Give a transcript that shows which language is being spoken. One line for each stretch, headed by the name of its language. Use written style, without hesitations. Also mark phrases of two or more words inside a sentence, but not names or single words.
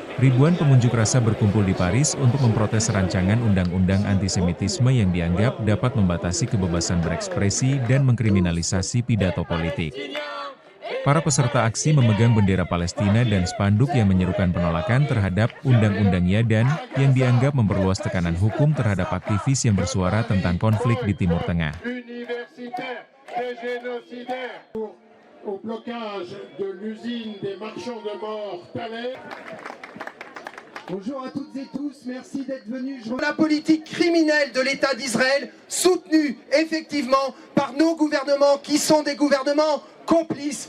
Indonesian: Ribuan pengunjuk rasa berkumpul di Paris untuk memprotes rancangan undang-undang antisemitisme yang dianggap dapat membatasi kebebasan berekspresi dan mengkriminalisasi pidato politik. Para peserta aksi memegang bendera Palestina dan spanduk yang menyerukan penolakan terhadap undang-undangnya dan yang dianggap memperluas tekanan hukum terhadap aktivis yang bersuara tentang konflik di Timur Tengah.
French: Au blocage de l'usine des marchands de mort Thalès. Bonjour à toutes et tous, merci d'être venus. La politique criminelle de l'État d'Israël, soutenue effectivement par nos gouvernements qui sont des gouvernements complices,